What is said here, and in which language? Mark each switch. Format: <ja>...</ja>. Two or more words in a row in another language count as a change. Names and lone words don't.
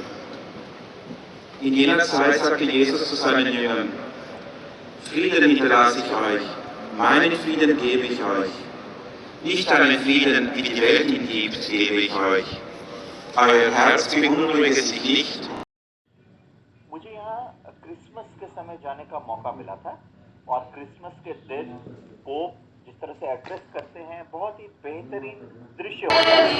<de>In jener Zeit sagte Jesus zu seinen Jüngern: Frieden hinterlasse ich euch, meinen Frieden gebe ich euch. Nicht einen Frieden, wie die Welt ihn gibt, gebe ich euch. Euer Herz beunruhige sich nicht.</de> <hi>मुझे यहाँ क्रिसमस के समय जाने का मौका मिला था। और क्रिसमस के दिन पोप जिस तरह से एड्रेस करते हैं, बहुत ही बेहतरीन दृश्य होता</hi>